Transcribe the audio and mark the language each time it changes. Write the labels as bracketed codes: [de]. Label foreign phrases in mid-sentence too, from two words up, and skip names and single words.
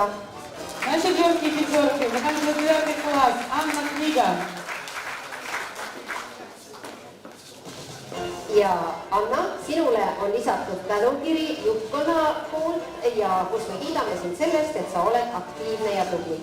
[ru] На 4-й и 5-й заканчивает 9 класс Анна Книга. [et] Ja Anna, sinule on lisatud tänukiri juhtkonna poolt ja kus me kiidame sind sellest, et sa oled aktiivne ja tubli.